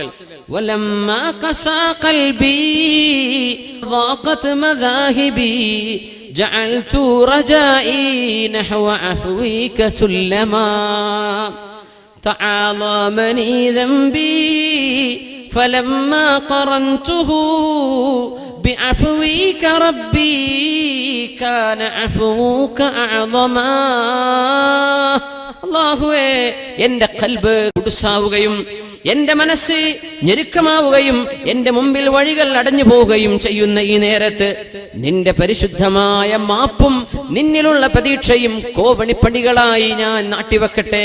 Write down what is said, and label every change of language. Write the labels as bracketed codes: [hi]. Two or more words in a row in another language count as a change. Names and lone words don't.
[ar] ولما قسا قلبي ضاقت مذاهبي جعلت رجائي نحو عفوك سلما تعاظمني ذنبي فلما قرنته بعفوك ربي كان عفوك أعظما. [ml] അല്ലാഹുവേ, എൻ്റെ ഖൽബ് കുടുസാവുകയും എൻ്റെ മനസ്സ് ഞെരുക്കമാവുകയും എൻ്റെ മുമ്പിൽ വഴികൾ അടഞ്ഞു പോവുകയും ചെയ്യുന്ന ഈ നേരത്ത് നിന്റെ പരിശുദ്ധമായ മാപ്പും നിന്നിലുള്ള പ്രതീക്ഷയും കോവണിപ്പടികളായി ഞാൻ നാട്ടിവെക്കട്ടെ.